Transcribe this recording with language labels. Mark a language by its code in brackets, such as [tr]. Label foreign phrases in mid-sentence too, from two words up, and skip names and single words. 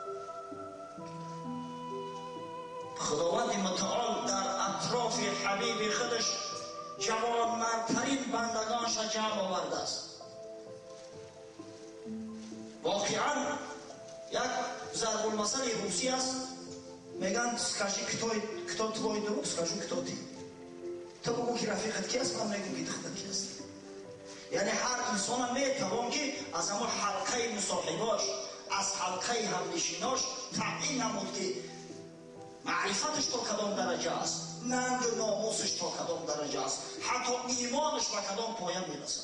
[fa] خداوند متعال در اطراف حبیب خودش جوانمردترین بندگانش جمع آورده است. واقعا یک ضرب المثل روسی است، میگن [ru] скажи кто твой друг, скажу кто ты. [fa] تو بگو که رفیقت کی است، من میگم که دختر کی است. یعنی هر انسان میتوان که از اما حلقه مصاحباش، از حلقه همنشیناش تعیین نمود که معرفتش تا کدام درجه است، ننگ و ناموسش تا کدام درجه است، حتی ایمانش به کدام پایه میرسد.